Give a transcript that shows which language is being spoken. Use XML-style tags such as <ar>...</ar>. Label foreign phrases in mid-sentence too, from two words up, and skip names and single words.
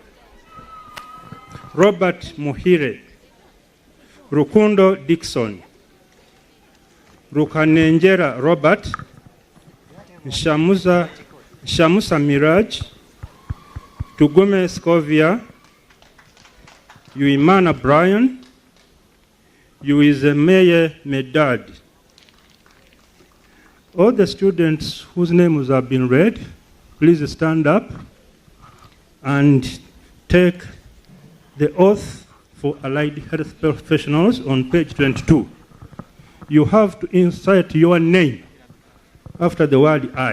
<en>Robert Muhire, Rukundo Dixon, Rukanenjera Robert, Shamusa Miraj, Tugume Scovia, Yuimana Brian, Yuizemeye Medad. All the students whose names have been read, please stand up and take the oath for allied health professionals on page 22. You have to insert your name after the word I.</en>